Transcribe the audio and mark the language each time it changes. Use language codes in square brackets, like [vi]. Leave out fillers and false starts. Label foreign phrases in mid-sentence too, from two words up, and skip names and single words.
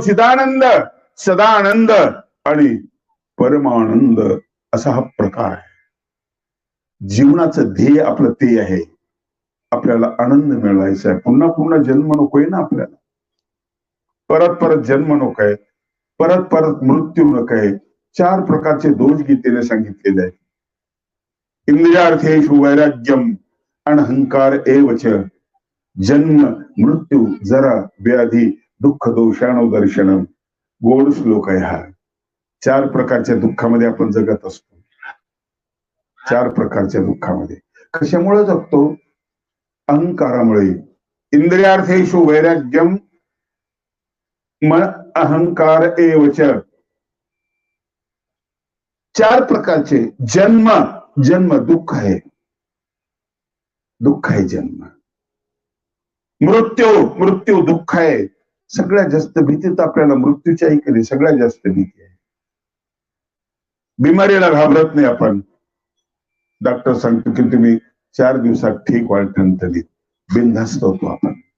[mr] चिदानंद, सदानंद आणि परमानंद असा हा प्रकार आहे. जीवनाचं ध्येय आपलं ते आहे. आपल्याला आनंद मिळवायचा आहे. पुन्हा पुन्हा जन्म नकोय ना आपल्याला. परत परत जन्म नकोय, परत परत मृत्यू नकोय. 4 प्रकारचे दोष गीतेने सांगितलेले आहेत. [sa] इंद्रियार्थेषु वैराग्यम अनहंकार एवच, जन्म मृत्यू जरा व्याधी दुःख दोषाणो दर्शनम. [mr] गोड श्लोक आहे हा. 4 प्रकारच्या दुःखामध्ये आपण जगत असतो. 4 प्रकारच्या दुःखामध्ये कशामुळे जगतो? अहंकारामुळे. [sa] इंद्रियार्थेषु वैराग्यम अहंकार एवच. [mr] 4 प्रकारचे जन्म. जन्म दुःख आहे, दुःख आहे जन्म. मृत्यू, मृत्यू दुःख आहे. सगळ्यात जास्त भीती तर आपल्याला मृत्यूची आहे की सगळ्यात जास्त भीती आहे. बिमारीला घाबरत नाही आपण. डॉक्टर सांगतो की तुम्ही 4 दिवसात ठीक वाटणं बिनधास्त होतो आपण.